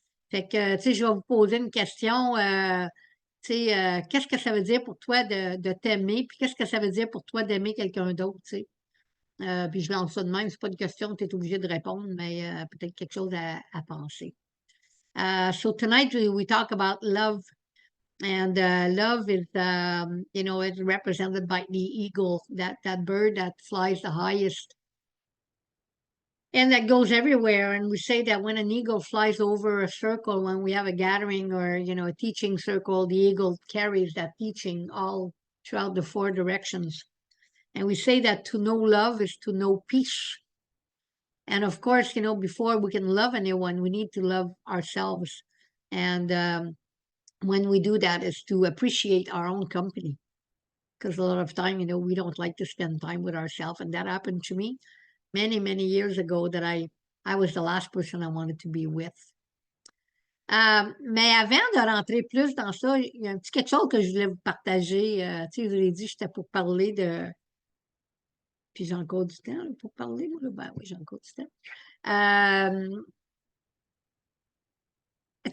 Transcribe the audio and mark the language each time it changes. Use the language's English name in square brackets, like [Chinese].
[French] Fait que, tu sais, je vais vous poser une question. Tu sais, qu'est-ce que ça veut dire pour toi de t'aimer, puis qu'est-ce que ça veut dire pour toi d'aimer quelqu'un d'autre, tu sais? Puis je lance ça de même, c'est pas une question que tu es obligé de répondre, mais peut-être quelque chose à penser. [English] So tonight we talk about love. And love is, it's represented by the eagle, that bird that flies the highest and that goes everywhere. And we say that when an eagle flies over a circle, when we have a gathering or, a teaching circle, the eagle carries that teaching all throughout the 4 directions. And we say that to know love is to know peace. And of course, before we can love anyone, we need to love ourselves. And when we do that is to appreciate our own company. Because a lot of time, we don't like to spend time with ourselves. And that happened to me many, many years ago that I was the last person I wanted to be with. [French] Mais avant de rentrer plus dans ça, il y a un petit quelque chose que je voulais vous partager. Tu sais, je vous ai dit que j'étais pour parler de... Puis j'ai encore du temps là, pour parler. Là. Ben oui, j'ai encore du temps.